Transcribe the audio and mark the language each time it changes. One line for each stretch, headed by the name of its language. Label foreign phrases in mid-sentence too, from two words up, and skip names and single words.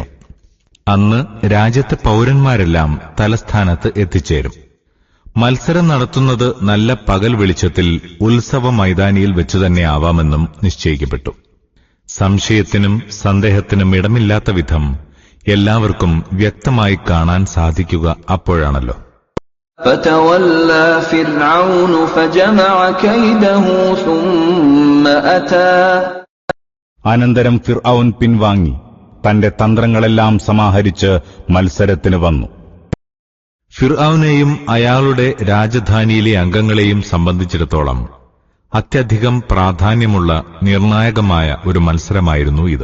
Malayalam: അന്ന് രാജ്യത്തെ പൗരന്മാരെല്ലാം തലസ്ഥാനത്ത് എത്തിച്ചേരും. മത്സരം നടത്തുന്നത് നല്ല പകൽ വെളിച്ചത്തിൽ ഉത്സവ മൈതാനിയിൽ വെച്ചുതന്നെ ആവാമെന്നും നിശ്ചയിക്കപ്പെട്ടു. സംശയത്തിനും സന്ദേഹത്തിനും ഇടമില്ലാത്ത വിധം എല്ലാവർക്കും വ്യക്തമായി കാണാൻ സാധിക്കുക അപ്പോഴാണല്ലോ.
Arabic: فَتَوَلَّى فِرْعَوْنُ فَجَمَعَ كَيْدَهُ ثُمَّ أَتَى.
Malayalam: അനന്തരം ഫിർഔൻ പിൻവാങ്ങി തന്റെ തന്ത്രങ്ങളെല്ലാം സമാഹരിച്ച് മത്സരത്തിന് വന്നു. ഫിർഔനെയും അയാളുടെ രാജധാനിയിലെ അംഗങ്ങളെയും സംബന്ധിച്ചിടത്തോളം അത്യധികം പ്രാധാന്യമുള്ള നിർണായകമായ ഒരു മത്സരമായിരുന്നു ഇത്.